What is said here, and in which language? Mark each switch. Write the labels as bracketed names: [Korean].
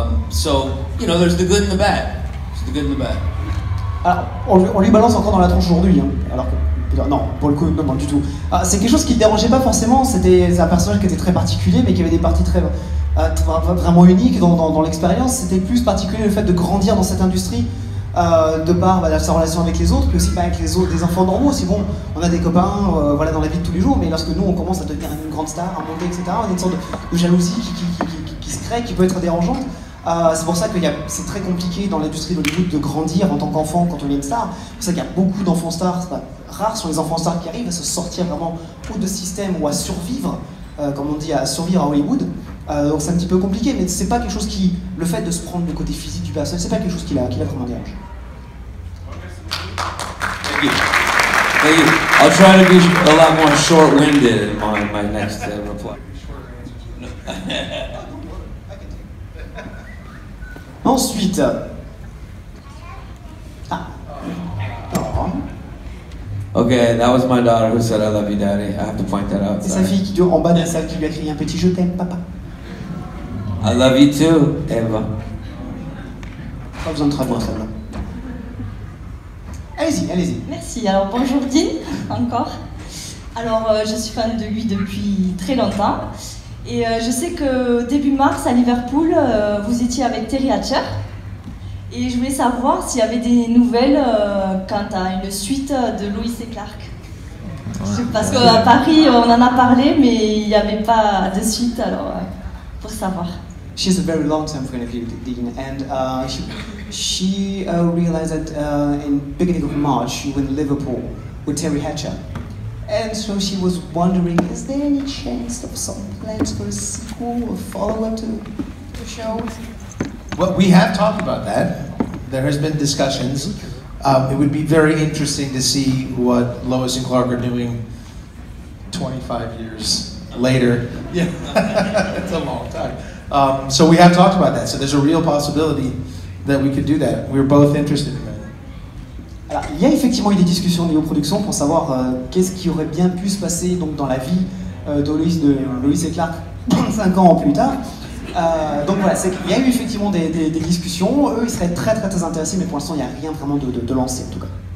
[English] So, you know, there's the good and the bad. There's the good and the bad. [French] Alors, on lui balance encore dans la tronche aujourd'hui, hein, alors que, non, pour le coup, non, du tout. C'est quelque chose qui ne le dérangeait pas forcément, c'est un personnage qui était très particulier, mais qui avait des parties vraiment uniques dans l'expérience. C'était plus particulier le fait de grandir dans cette industrie, de par sa relation avec les autres, puis aussi avec les autres, des enfants normaux. Si bon, on a des copains voilà, dans la vie de tous les jours, mais lorsque nous on commence à devenir une grande star, à monter, etc., on a une sorte de jalousie qui se crée, qui peut être dérangeante. C'est pour ça que c'est très compliqué dans l'industrie d'Hollywood de grandir en tant qu'enfant quand on est une star. C'est pour ça qu'il y a beaucoup d'enfants stars, rares sont les enfants stars qui arrivent à se sortir vraiment ou de système ou à survivre, comme on dit, à survivre à Hollywood. Donc c'est un petit peu compliqué, mais c'est pas quelque chose qui, le fait de se prendre le côté physique du personnage, c'est pas quelque chose qui l'a vraiment dérange. [English] Thank you. Thank you. I'll try to be a lot more short-winded in my next reply. [French] Ensuite, [English] Okay, that was my daughter who said I love you, Daddy. I have to point that out. [French] C'est sa fille qui en bas de la salle qui lui a crié un petit je t'aime, papa. [English] I love you too, Eva. [French] Pas besoin de traduire celle-là. Allez-y, allez-y. Merci. Alors bonjour Dean, encore. Alors je suis fan de lui depuis très longtemps. Et je sais que début mars à Liverpool, vous étiez avec Terry Hatcher. Et je voulais savoir s'il y avait des nouvelles quant à une suite de Lois et Clark. Parce qu'à Paris, on en a parlé, mais il n'y avait pas de suite, alors pour savoir. [English] She's a very long-term friend of you, Dean, and she realized that in beginning of March you were in Liverpool with Terry Hatcher. And so she was wondering, is there any chance of some plans for a sequel or follow-up to the show? Well, we have talked about that. There has been discussions. It would be very interesting to see what Lois and Clark are doing 25 years later. Yeah, it's a long time. So we have talked about that. So there's a real possibility that we could do that. We're both interested in that. [French] Alors, il y a effectivement eu des discussions de Néo Productions pour savoir qu'est-ce qui aurait bien pu se passer donc, dans la vie de Lois et Clark 5 ans plus tard. Donc voilà, il y a eu effectivement des discussions. Eux, ils seraient très intéressés, mais pour l'instant, il n'y a rien vraiment de lancé en tout cas.